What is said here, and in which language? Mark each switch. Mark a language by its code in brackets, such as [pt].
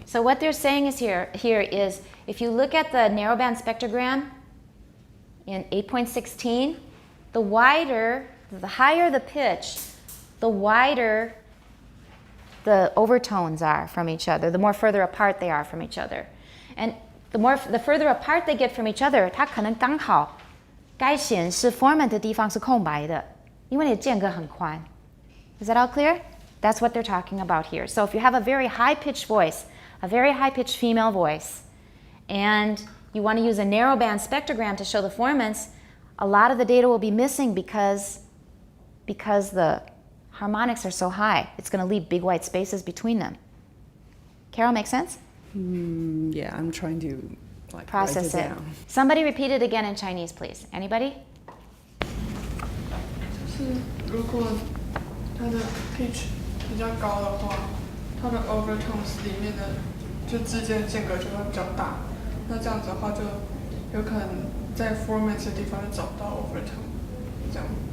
[en] So what they're saying is here is if you look at the narrowband spectrogram in 8.16, the higher the pitch, the wider the overtones are from each other, the more further apart they are from each other. And the further apart they get from each other, [zh] 它可能刚好该显示 format 的地方是空白的，因为你的间隔很宽。 [en] Is that all clear? That's what they're talking about here. So if you have a very high-pitched voice, a very high-pitched female voice, and you want to use a narrowband spectrogram to show the formants, a lot of the data will be missing because the harmonics are so high. It's going to leave big white spaces between them. Carol, make sense? Yeah, I'm trying to process write it. down. Somebody repeat it again in Chinese, please. Anybody? [zh] 就是如果它的 pitch 比较高的话，它的 overtones 里面的就之间的间隔就会比较大，那这样子的话就有可能在 formats 的地方就找不到 overtone， 这样。